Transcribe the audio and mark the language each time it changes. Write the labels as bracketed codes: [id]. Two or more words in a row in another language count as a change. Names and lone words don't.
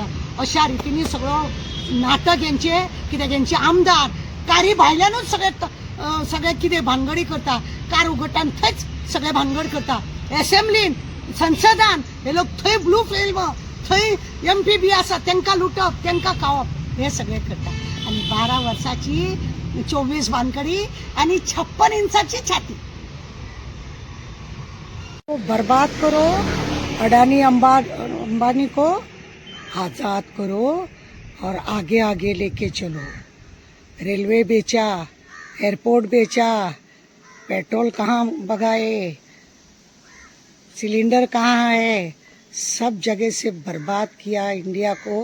[kok] अशा रितीनी सगळो नाटक हेंचे कित्याक हेंचे आमदार कारी भायल्यानूच सगळे कितें भानगडी करता. कार उगडटा थंयच सगळे भानगड करता. असेंब्लीन संसदान हे लोक थंय [en] blue film [kok] थंय MP बी आसा तांकां लुटप तांकां खावप हे सगळे करता. आणि 12 वर्साची 24 भानगडी आणि 56 इंचाची छाती. [hi] बर्बाद करो अडानी अंबानी को आजाद करो और आगे आगे लेके चलो. रेलवे बेचा, एयरपोर्ट बेचा, पेट्रोल कहाँ भगाए, सिलेंडर कहाँ है, सब जगह से बर्बाद किया इंडिया को।